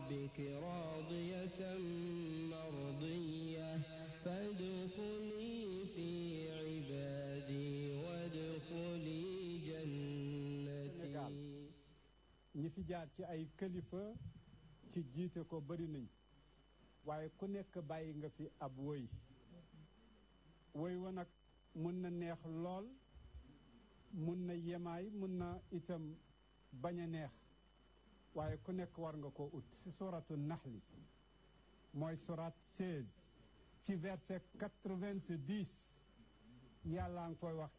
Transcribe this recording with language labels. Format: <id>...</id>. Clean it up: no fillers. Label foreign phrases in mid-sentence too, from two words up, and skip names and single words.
<ar>ربك راضية مرضية فادخلي في عبادي وادخلي جنتي.</ar> <wo>ñi fi jaar ci ay kilifa ci jiite ko bari nañ waaye ku nekk bàyyi nga fi ab woy wa nag mun na neex lool mun na yemaay mun na itam bañ a neex waaye ku nekk war nga koo ut ci suratu naxli mooy surat 16 ci verset 90 yàlla nga koy wax</wo>